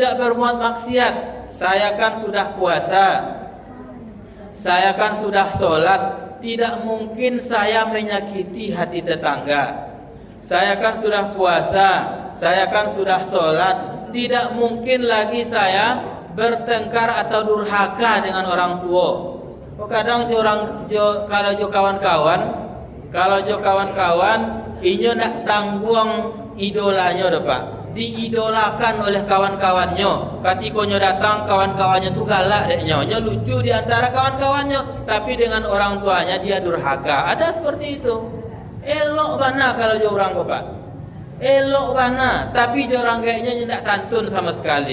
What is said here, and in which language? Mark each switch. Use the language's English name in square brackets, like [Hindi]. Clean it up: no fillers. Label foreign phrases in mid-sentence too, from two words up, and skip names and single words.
[Indonesian] Saya kan sudah puasa, saya kan sudah sholat, tidak mungkin saya menyakiti hati tetangga. Saya kan sudah puasa, saya kan sudah sholat, tidak mungkin lagi saya bertengkar atau durhaka dengan orang tua. [Minangkabau] Kadang kalau kawan-kawan, inyo nak tangguang idolanya dah Pak. [Indonesian] Diidolakan oleh kawan-kawannya. Ketika datang, kawan-kawannya [Minangkabau] tu galak deknya, [Indonesian] lucu di antara kawan-kawannya, tapi dengan orang tuanya dia durhaka. Ada seperti itu. [Minangkabau] Elok bana kalau dia orang Pak. Elok bana, tapi dia orang kayaknya tidak santun sama sekali.